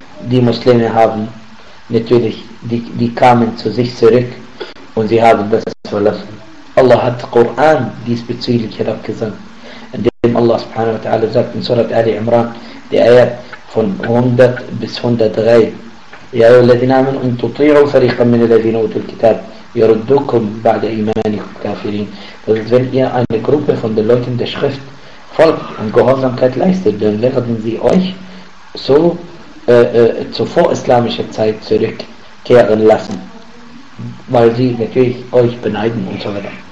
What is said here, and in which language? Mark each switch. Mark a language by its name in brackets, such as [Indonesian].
[German] Die Muslime haben natürlich, die kamen zu sich zurück und sie haben das verlassen. Allah hat Koran diesbezüglich herabgesandt, in dem Allah subhanahu wa ta'ala sagt in Surat Ali Imran, die Ayat von 100 bis 103. Ja, ihr [Arabic] الذين آمنوا ان تطيعوا فريقا من الذين اوتوا الكتاب يردكم بعد ايمانكم كافرين. [German] Wenn ihr eine Gruppe von den Leuten der Schrift folgt und Gehorsamkeit leistet, dann werden sie euch so zur vorislamischen Zeit zurückkehren lassen, weil sie natürlich euch beneiden und so weiter.